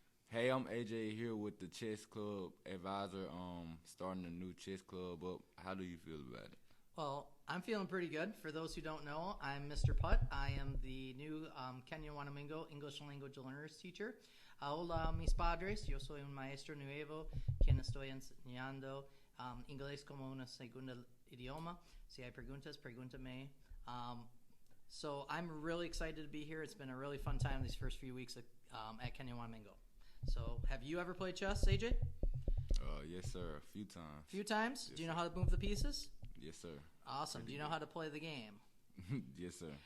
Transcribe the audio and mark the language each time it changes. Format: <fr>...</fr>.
<en>Hey, I'm AJ here with the chess club advisor. Starting a new chess club up. How do you feel about it? Well, I'm feeling pretty good. For those who don't know, I'm Mr. Putt. I am the new Kenya Wanamingo English Language Learners teacher.</en> <es>Hola, mis padres. Yo soy un maestro nuevo quien estoy enseñando inglés como una segunda idioma. Si hay preguntas, pregúntame.</es> <en>So I'm really excited to be here. It's been a really fun time these first few weeks at Kenya Wanamingo. So have you ever played chess, AJ? Yes, sir. A few times. Few times? Yes, Do you know how to move the pieces? Yes, sir. Awesome. Do you know how to play the game? Yes, sir.</en>